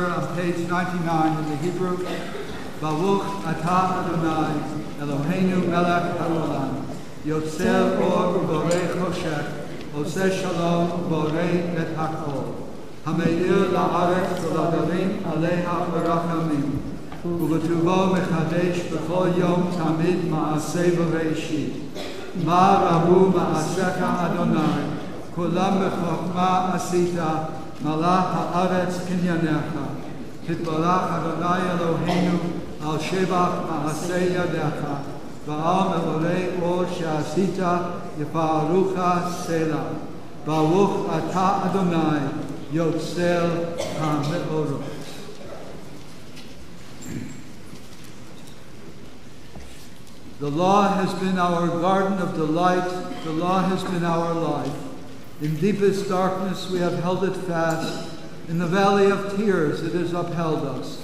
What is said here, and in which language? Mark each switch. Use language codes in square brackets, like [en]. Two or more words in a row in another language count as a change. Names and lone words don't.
[en] on page 99 in the Hebrew. [he] ברוך אתה אדני אלהינו מלך העולם יוצר אור ובורא חושך עושה שלום ובורא את הכל המאיר לארץ ולדרים עליה ברחמים ובטובו מחדש בכל יום תמיד מעשה בראשית. מה רבו מעשיך אדני כלם בחכמה עשית מלאה הארץ קנינך. תתברך אדני אלהינו על שבח מעשה ידיך ועל מאורי אור שעשית יפארוך סלה. ברוך אתה אדני יוצר המאורות. [en] The law has been our garden of delight. The law has been our life. In deepest darkness we have held it fast. In the valley of tears it has upheld us.